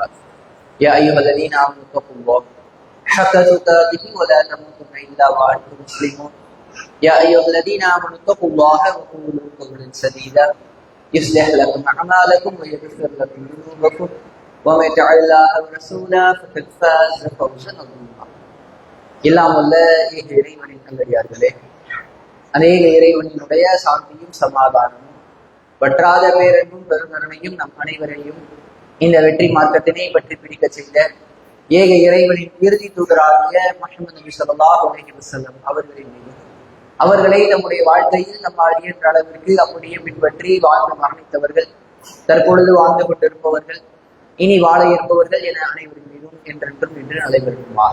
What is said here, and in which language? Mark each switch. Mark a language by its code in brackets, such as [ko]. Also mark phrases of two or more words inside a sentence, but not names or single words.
[ar] يا أيها الذين آمنوا اتقوا الله حق تقاته ولا تموتن إلا وأنتم مسلمون. يا أيها الذين آمنوا اتقوا الله وقولوا قولا سديدا يصلح لكم أعمالكم ويغفر لكم ذنوبكم ومن يطع الله ورسوله فقد فاز فوزا عظيما. [ta] எல்லாம் வல்ல ஏக இறைவனின் நல்லடியார்களே, அநேக இறைவனினுடைய சாந்தியும் சமாதானமும் வற்றாத பேரன்பும் பெருங்கருணையும் நம் அனைவரையும் இந்த வெற்றி மார்க்கத்தினை பற்றி பிடிக்க செய்த ஏக இறைவனின் இறுதி தூதராகிய முஹம்மது நபி [ar] صلى الله عليه وسلم [ta] அவர்களின் மீது, அவர்களை நம்முடைய வாழ்க்கையில் நம்ம அறிகின்ற அளவிற்கு அப்படியே பின்பற்றி வாழ்ந்து மரணித்தவர்கள், தற்பொழுது வாழ்ந்து கொண்டிருப்பவர்கள், இனி வாழ இருப்பவர்கள் என அனைவரின் மீதும் என்றென்றும் இன்று நடைபெறுமாக.